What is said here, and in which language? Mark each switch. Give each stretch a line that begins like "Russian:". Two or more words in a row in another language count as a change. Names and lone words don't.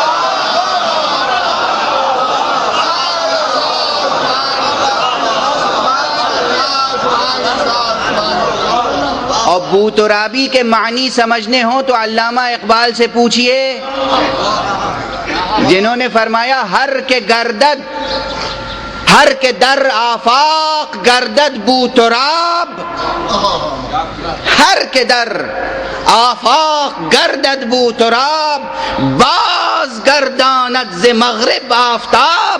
Urdu: اور بو ترابی کے معنی سمجھنے ہوں تو علامہ اقبال سے پوچھئے، جنہوں نے فرمایا
Persian: ہر کے در آفاق گردد بو تراب، ہر کے در آفاق گردد بو تراب، باز گرداند ز مغرب آفتاب۔